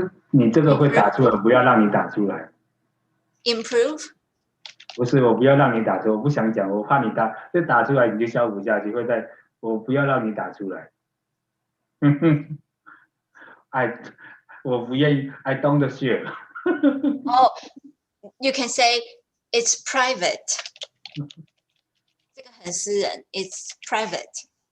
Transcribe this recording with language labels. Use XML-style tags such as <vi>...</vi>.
<zh>你这个会打出来，不要让你打出来。</zh> <en>Improve?</en> <zh>不是，我不要让你打出来，我不想讲，我怕你打出来你就消不下去，我不要让你打出来。我不愿意</zh> <en>I don't share. Oh, you can say it's private.</en> <zh>这个很私人</zh> <en>It's private.</en>